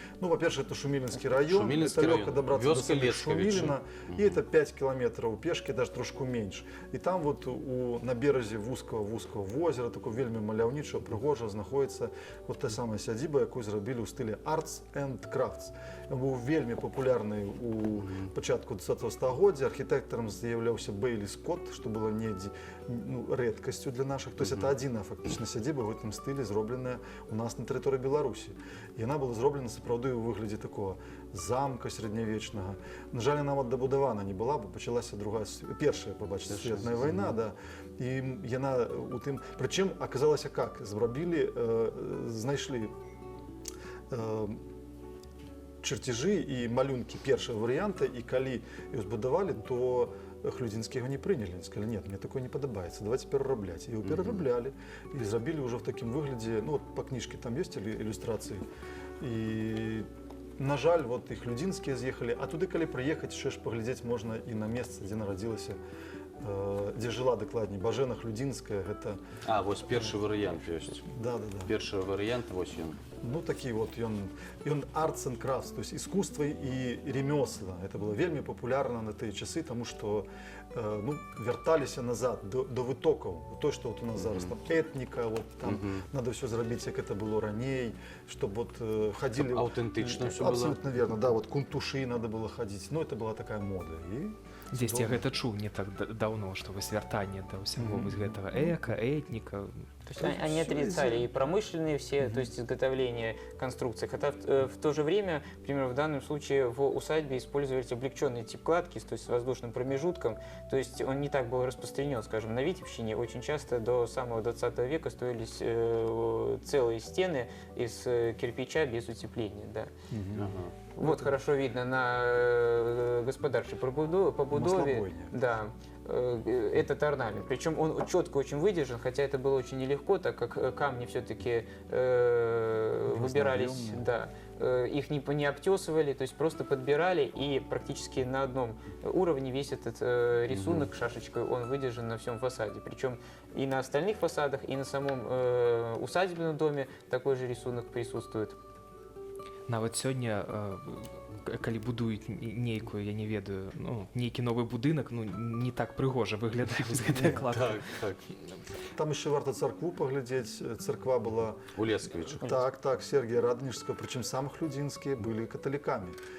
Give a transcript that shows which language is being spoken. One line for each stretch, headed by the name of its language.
Russian: Ну, во-первых, это Шумилинский район, это легко добраться до самих Шумилина, и это 5 километров пешки, даже трошку меньше.
Belarusian: И там вот на березе вузкого озера, такого вельми маляўнічого, прыгожа, знаходится вот та самая сядзіба, якую зрабілі ў стылі Arts and Crafts. быў вельмі папулярны у пачатку 20 стагоддзя. Архітэктарам з'яўляўся Бейлі Скотт, што было недзе рэдкасцю для нашых. То есть это адзіная фактычна сядзіба ў гэтым стылі, зробленая у нас на тэрыторыі Беларусі. Яна была зроблена сапраўды ў выглядзе такого замка сярэднявечнага. На жаль, нават дабудавана не была, бо пачалася першая, побачыце, светная вайна, да. І яна у тым, прычым аказалася как, знайшлі чарцяжы і малюнкі першага варыянта, і калі іх збудавалі, то Хлюдзінскі яго не прынялі. Сказалі,
Russian: нет, мне такое
Belarusian: не падабаецца, давайте перарабляць. І его перараблялі, і зрабілі ўжо в такім выглядзе, ну, вот па кніжке там ёсць ілюстрацыі. І на жаль, вот і Хлюдзінскія з'ехалі, а туды, калі прыехаць, яшчэ ж паглядзець можна і на месца, дзе нарадзілася, дзе жыла дакладней, Бажэна Хлюдзінская, гэта... А, вось першы варыянт ёсць. Да. Першы варыянт, вось ён. Ну, такі вот, ён arts and crafts,
Russian: то есть искусство і ремёсла.
Belarusian: Это было вельмі папулярна на тыя часы, таму што вярталіся назад до вытокаў. То, што вот у нас зараз там этніка, вот там надо все зрабіць, як это было раней,
Russian: чтобы вот ходили...
Belarusian: Аўтэнтычна ўсё было.
Russian: Абсолютно верно, да, вот кунтушы надо было ходить. Ну, это была такая мода.
Belarusian: Здесь я гэта чуў не так давно, што вось вяртанне да ўсяго вось гэтага эка, этніка.
Russian: То есть они отрицали и промышленные все, то есть изготовление конструкций. Хотя в то же время, например, в данном случае в усадьбе использовались облегченный тип кладки, то есть с воздушным промежутком. То есть он не так был распространен, скажем, на Витебщине. Очень часто до самого 20 века строились целые стены из кирпича без утепления. Да. Вот хорошо видно на господарчей побудове. Да. Этот орнамент. Причем он четко очень выдержан, хотя это было очень нелегко, так как камни все-таки выбирались, да, их не обтесывали, то есть просто подбирали, и практически на одном уровне весь этот рисунок шашечкой, он выдержан на всем фасаде. Причем и на остальных фасадах, и на самом усадебном доме такой же рисунок присутствует.
Belarusian: Нават сёння, калі будуюць нейкую, я не ведаю, нейкі новы будынак, не так прыгожа выглядае вось гэтая кладка. Так. Там яшчэ варта царкву паглядзець. Царква была... У Лескавіча. Так, Сергія Радонежскага, прычым сам Хлюдзінскія былі каталікамі.